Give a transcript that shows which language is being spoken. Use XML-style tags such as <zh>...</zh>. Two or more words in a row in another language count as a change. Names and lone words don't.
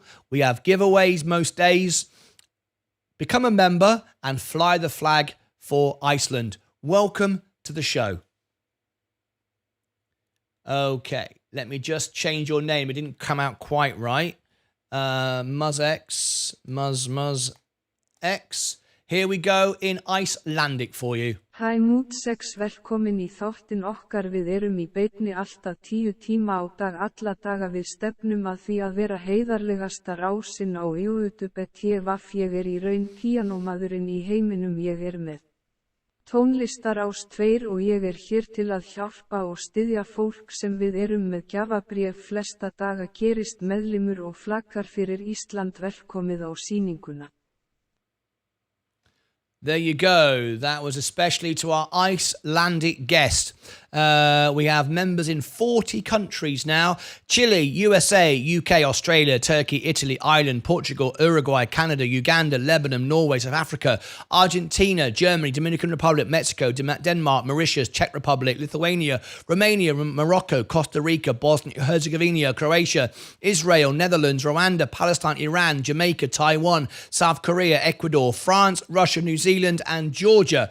<en>We have giveaways most days. Become a member and fly the flag for Iceland. Welcome to the show. Okay, let me just change your name. It didn't come out quite right. Muzzex. Here we go in Icelandic for you.</en> <is>Hæ Muzzex, velkomin í þáttinn okkar. Við erum í beinni alltaf 10 tíma á dag alla daga. Við stefnum að því að vera heiðarlegasta rásin á YouTube. Ég er í raun píanómaðurinn í heiminum. Ég er með tónlistarás 2 og ég er hér til að hjálpa og styðja fólk sem við erum með gjafabréf flesta daga. Gerist meðlimur og flaggar fyrir Ísland. Velkomið á sýninguna.</is> <en>There you go. That was especially to our Icelandic guest. We have members in 40 countries now. Chile, USA, UK, Australia, Turkey, Italy, Ireland, Portugal, Uruguay, Canada, Uganda, Lebanon, Norway, South Africa, Argentina, Germany, Dominican Republic, Mexico, Denmark, Mauritius, Czech Republic, Lithuania, Romania, Morocco, Costa Rica, Bosnia, Herzegovina, Croatia, Israel, Netherlands, Rwanda, Palestine, Iran, Jamaica, Taiwan, South Korea, Ecuador, France, Russia, New Zealand, and Georgia.</en>